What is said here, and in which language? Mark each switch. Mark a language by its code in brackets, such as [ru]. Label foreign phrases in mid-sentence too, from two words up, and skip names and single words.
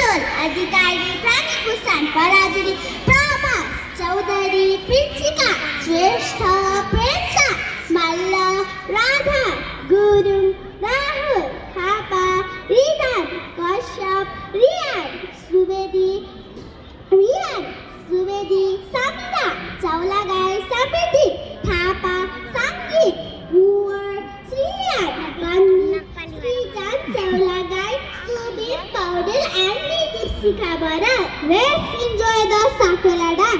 [ne] मंडल अधिकारी प्राणीभूषण पराजुली प्रभास चौधरी पृथिका श्रेष्ठ प्रेक्षा मल्ल राधा गुरुङ राहुल थापा रिदान कश्यप रियान सुवेदी समिता चौलागाई समृद्धि थापा सङ्गीत कुवर श्रीयान कन्नी श्रीजान चौलागाई सुबीर पौडेल and Deepsika Baral. [en] Let's enjoy the Sakura dance.